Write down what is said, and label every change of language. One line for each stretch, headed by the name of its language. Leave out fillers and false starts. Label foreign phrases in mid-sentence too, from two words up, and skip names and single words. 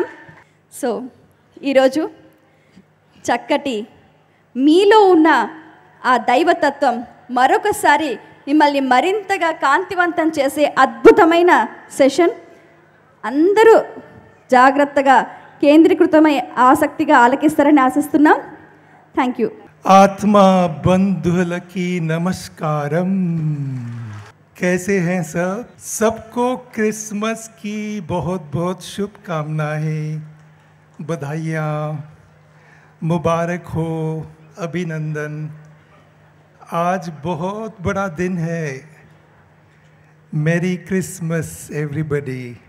Telugu: సో ఈరోజు చక్కటి మీలో ఉన్న ఆ దైవతత్వం మరొకసారి మిమ్మల్ని మరింతగా కాంతివంతం చేసే అద్భుతమైన సెషన్. అందరూ జాగ్రత్తగా కేంద్రీకృతమై ఆసక్తిగా ఆలకిస్తారని ఆశిస్తున్నాం.
English: Thank you.
Telugu: ఆత్మా బంధులకీ నమస్కారమ్।
Hindi: कैसे हैं सब? सबको क्रिसमस की बहुत बहुत शुभकामनाएं, बधाइयाँ, मुबारक हो, अभिनंदन। आज बहुत बड़ा दिन है।
English: Merry Christmas everybody.